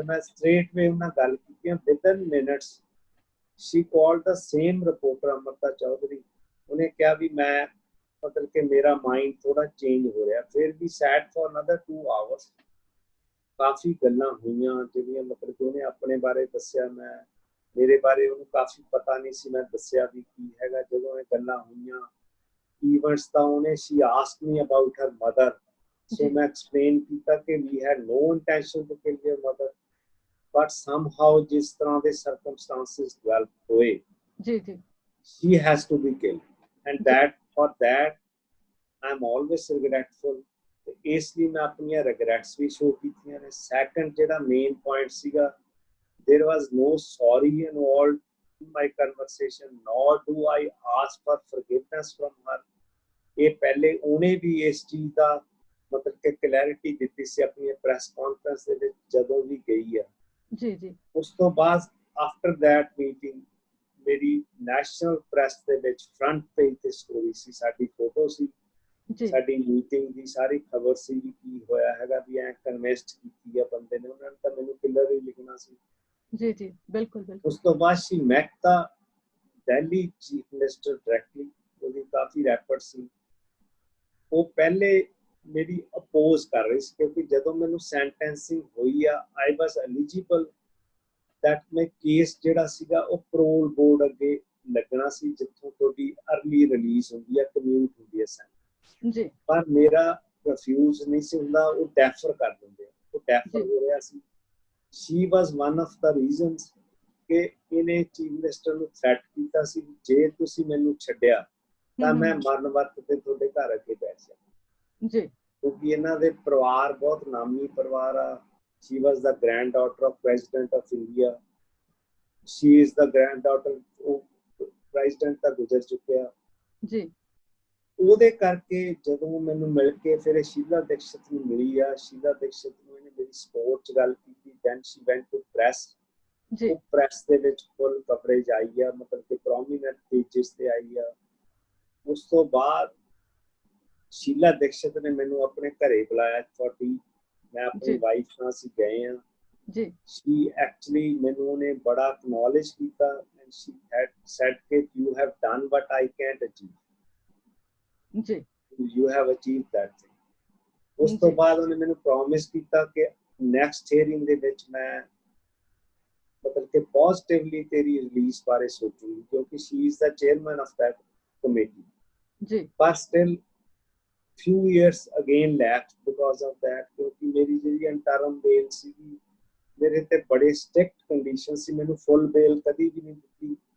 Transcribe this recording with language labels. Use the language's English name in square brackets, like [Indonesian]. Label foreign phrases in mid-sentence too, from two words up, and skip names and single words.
[Punjabi] ਮੈਂ [English] straight way [Punjabi] ਉਹਨਾਂ ਗੱਲ ਕੀਤੀ, [English] within minutes she called the same reporter [Punjabi] ਅਮਰਤਾ ਚੌਧਰੀ, ਉਹਨੇ ਕਿਹਾ ਵੀ ਮੈਂ ਮਤਲਬ ਕਿ ਮੇਰਾ ਮਾਈਂਡ ਥੋੜਾ ਚੇਂਜ ਹੋ ਰਿਹਾ। ਫਿਰ ਵੀ [English] sat for another 2 hours, [Punjabi] ਕਾਫੀ ਗੱਲਾਂ ਹੋਈਆਂ ਜਿਹੜੀਆਂ ਮਤਲਬ ਕਿ ਉਹਨੇ ਆਪਣੇ ਬਾਰੇ ਦੱਸਿਆ, ਮੈਂ ਮੇਰੇ ਬਾਰੇ ਉਹਨੂੰ ਕਾਫੀ ਪਤਾ ਨਹੀਂ ਸੀ, ਮੈਂ ਦੱਸਿਆ ਵੀ ਕੀ ਹੈਗਾ। ਜਦੋਂ ਇਹ ਗੱਲਾਂ ਹੋਈਆਂ ਈਵੈਂਟਸ ਤਾਂ ਉਹਨੇ [English] she asked me about her mother, so [Punjabi] ਮੈਂ explain ਕੀਤਾ ਕਿ [English] we had no intention to kill your mother, but somehow [Punjabi] ਜਿਸ ਤਰ੍ਹਾਂ ਦੇ [English] circumstances develop ਹੋਏ [Punjabi] ਜੀ [English] she has to be killed, and that for that I'm always regretful। [Punjabi] ਇਸ ਲਈ ਮੈਂ ਆਪਣੀਆਂ regrets ਵੀ show ਕੀਤੀਆਂ ਨੇ। ਸੈਕੰਡ ਜਿਹੜਾ [English] main point [Punjabi] ਸੀਗਾ, [English] there was no sorry involved in my conversation, nor do I ask for forgiveness from her। [Punjabi] ਇਹ ਪਹਿਲੇ ਉਹਨੇ ਵੀ ਇਸ ਚੀਜ਼ ਦਾ ਮਤਲਬ ਕਿ ਕਲੈਰਿਟੀ ਦਿੱਤੀ ਸੀ ਆਪਣੀ ਪ੍ਰੈਸ ਕਾਨਫਰੰਸ ਦੇ ਵਿੱਚ ਜਦੋਂ ਵੀ ਗਈ ਆ। ਜੀ ਉਸ ਤੋਂ ਬਾਅਦ [English] after that meeting [Punjabi] ਮੇਰੀ [English] national press [Punjabi] ਦੇ ਵਿੱਚ [English] front page [Punjabi] ਤੇ ਸਟੋਰੀ ਸੀ, ਸਾਡੀ ਫੋਟੋ ਸੀ, ਸਾਡੀ ਮੀਟਿੰਗ ਦੀ ਸਾਰੀ ਖਬਰ ਸੀ ਵੀ ਕੀ ਹੋਇਆ ਹੈਗਾ, ਵੀ ਐ ਕਨਵੈਸਟ ਕੀਤੀ ਆ ਬੰਦੇ ਨੇ, ਉਹਨਾਂ ਨੇ ਤਾਂ ਮੈਨੂੰ ਕਿਲਰ ਹੀ ਲਿਖਣਾ ਸੀ। ਜੀ ਬਿਲਕੁਲ। ਉਸ ਤੋਂ ਬਾਅਦ [English] she met the Delhi chief minister directly, [Punjabi] ਉਹਦੀ ਕਾਫੀ ਰੈਪਰ ਸੀ। ਉਹ ਪਹਿਲੇ ਮੇਰੀ ਅਪੋਜ਼ ਕਰ ਰਹੀ ਸੀ ਕਿਉਂਕਿ ਜਦੋਂ ਮੈਨੂੰ ਸੈਂਟੈਂਸਿੰਗ ਹੋਈ ਆ [English] I was eligible that my [Punjabi] ਕੇਸ ਜਿਹੜਾ ਸੀਗਾ ਉਹ [English] parole board [Punjabi] ਅੱਗੇ ਲੱਗਣਾ ਸੀ, ਜਿੱਥੋਂ ਤੁਹਾਡੀ [English] early release [Punjabi] ਹੁੰਦੀ ਆ, ਕਮਿਊਟ ਹੁੰਦੀ ਹੈ ਜੀ। ਪਰ ਮੇਰਾ ਰਿਫਿਊਜ਼ ਨਹੀਂ ਸੀ ਹੁੰਦਾ, ਉਹ ਡੈਫਰ ਕਰ ਦਿੰਦੇ ਆ, ਉਹ ਡੈਫਰ ਹੋ ਰਿਹਾ ਸੀ। [English] she was one of the reasons [Punjabi] ਕਿ ਇਹਨੇ [English] chief minister [Punjabi] ਨੂੰ ਥ੍ਰੈਟ ਕੀਤਾ ਸੀ, ਜੇ ਤੁਸੀਂ ਮੈਨੂੰ ਛੱਡਿਆ ਤਾਂ ਮੈਂ ਮਰਨ ਵਰਤ ਤੇ ਤੁਹਾਡੇ ਘਰ ਅੱਗੇ ਬੈਠ ਜਾਵਾਂ ਜੀ, ਕਿਉਂਕਿ ਇਹਨਾਂ ਦੇ ਪਰਿਵਾਰ ਬਹੁਤ ਨਾਮੀ ਪਰਿਵਾਰ ਆ। [English] she was the granddaughter of president of India, she is the granddaughter of president [Punjabi] ਤਾਂ ਗੁਜ਼ਰ ਚੁੱਕਿਆ ਜੀ। ਉਹਦੇ ਕਰਕੇ ਜਦੋਂ ਮੈਨੂੰ ਮਿਲ ਕੇ ਫਿਰ ਸ਼ੀਲਾ ਦੀਕਸ਼ਿਤ ਨੂੰ ਮਿਲੀ ਆ, ਸ਼ੀਲਾ ਦੀਕਸ਼ਿਤ ਨੂੰ ਇਹਨੇ ਮੇਰੀ ਸਪੋਰਟ 'ਚ ਗੱਲ ਕੀਤੀ। [English] then she went to press, [Punjabi] ਉਹ ਪ੍ਰੈਸ ਦੇ ਵਿੱਚ [English] full coverage [Punjabi] ਆਈ ਆ, ਮਤਲਬ ਕਿ [English] prominent pages [Punjabi] ਤੇ ਆਈ ਆ। ਉਸ ਤੋਂ ਬਾਅਦ ਸ਼ੀਲਾ ਦੀਕਸ਼ਿਤ ਨੇ ਮੈਨੂੰ ਆਪਣੇ ਘਰੇ ਬੁਲਾਇਆ [English] for tea, [Punjabi] ਮੈਂ ਆਪਣੀ ਵਾਈਫ ਨਾਲ ਅਸੀਂ ਗਏ ਆ ਜੀ। [English] she actually [Punjabi] ਮੈਨੂੰ ਉਹਨੇ ਬੜਾ ਅਕਨੋਲੇਜ ਕੀਤਾ [English] and she had said ਕਿ you have done what I can't achieve ਜੀ, you have achieved that thing। [Punjabi] ਉਸ ਤੋਂ ਬਾਅਦ ਉਹਨੇ ਮੈਨੂੰ ਪ੍ਰੋਮਿਸ ਕੀਤਾ ਕਿ [English] next hearing [Punjabi] ਦੇ ਵਿੱਚ ਮੈਂ ਮਤਲਬ ਕਿ ਪੋਜ਼ਿਟਿਵਲੀ ਤੇਰੀ ਰਿਲੀਜ਼ ਬਾਰੇ ਸੋਚੂਗੀ, ਕਿਉਂਕਿ [English] she is the chairman of that committee [Punjabi] ਜੀ। [English] ਪਰ still few years again left because of that, [Punjabi] ਕਿਉਂਕਿ ਮੇਰੀ ਜਿਹੜੀ [English] interim bail [Punjabi] ਸੀਗੀ, ਮੇਰੇ ਤੇ ਬੜੇ [English] strict condition [Punjabi] ਸੀ, ਮੈਨੂੰ [English] full bail [Punjabi] ਕਦੀ ਵੀ ਨਹੀਂ ਦਿੱਤੀ।